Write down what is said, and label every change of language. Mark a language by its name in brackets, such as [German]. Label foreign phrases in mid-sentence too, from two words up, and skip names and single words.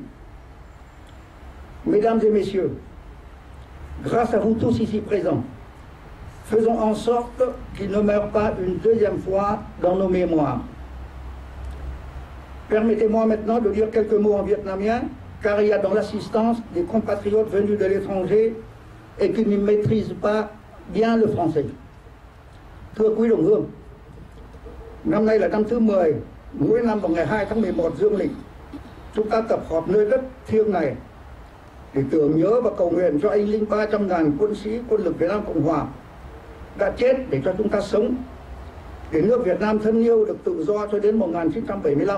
[French] Mesdames et messieurs, grâce à vous tous ici présents, faisons en sorte qu'il ne meure pas une deuxième fois dans nos mémoires. Permettez-moi maintenant de dire quelques mots en vietnamien, car il y a dans l'assistance des compatriotes venus de l'étranger et qui ne maîtrisent pas bien le français. [Vietnamese] Thưa quý đồng hương, năm nay là năm thứ 10, mỗi năm vào ngày 2 tháng 11 dương lịch, chúng ta tập họp nơi đất thiêng này để tưởng nhớ và cầu nguyện cho anh linh 300.000 quân sĩ quân lực Việt Nam Cộng Hòa đã chết để cho chúng ta sống, để nước Việt Nam thân yêu được tự do cho đến 1975.